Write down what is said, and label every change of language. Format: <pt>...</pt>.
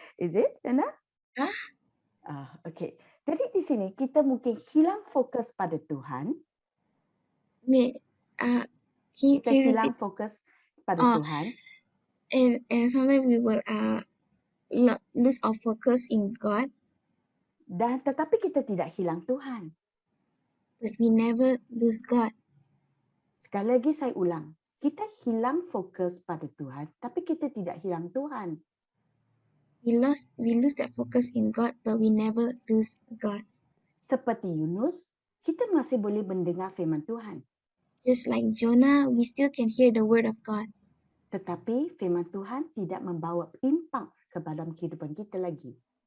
<en>Is it, Anna? Okay.</en> <ms>Jadi di sini kita mungkin hilang fokus pada Tuhan. Kita hilang fokus pada Tuhan.</ms> <en>And sometimes we will lose our focus in God.</en> <ms>Dan tetapi kita tidak hilang Tuhan.</ms> <en>But we never lose God.</en> <ms>Sekali lagi saya ulang. Kita hilang fokus pada Tuhan, tapi kita tidak hilang Tuhan.</ms> <en>We lose that focus in God, but we never lose God.</en> <ms>Seperti Yunus, kita masih boleh mendengar firman Tuhan.</ms> <en>Just like Jonah, we still can hear the word of God.</en> <ms>Tetapi firman Tuhan tidak membawa impact ke dalam kehidupan kita lagi.</ms>